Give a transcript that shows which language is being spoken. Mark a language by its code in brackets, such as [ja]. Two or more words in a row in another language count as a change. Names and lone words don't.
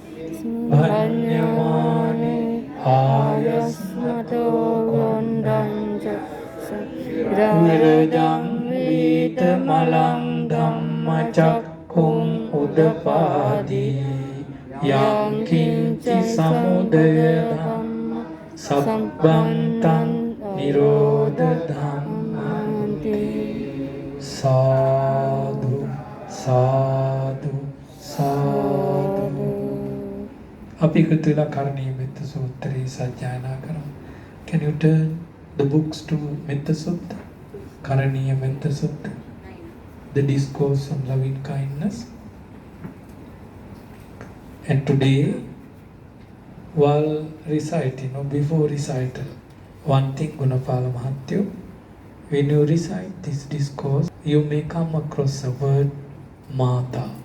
[pi] Bhanyamane Ayasmato Gondanca Virajam Vitamalam Dhamma Chakkum Udapadi Yang Kinci Samudaya Dhamma Sabbantam Nirodha Dhammanti Sadhu Sadhu Sadhu [si] අපි එකතු වෙලා කරණීය මෙත්ත සූත්‍රය සජ්ජායනා කරමු. [en] Can you turn the books to Metta Sutta? Karaniya Metta Sutta, the discourse on loving kindness. And today, while reciting or before recital, one thing Gunapala Mahatyo, when you recite this discourse, you may come across a word Mata.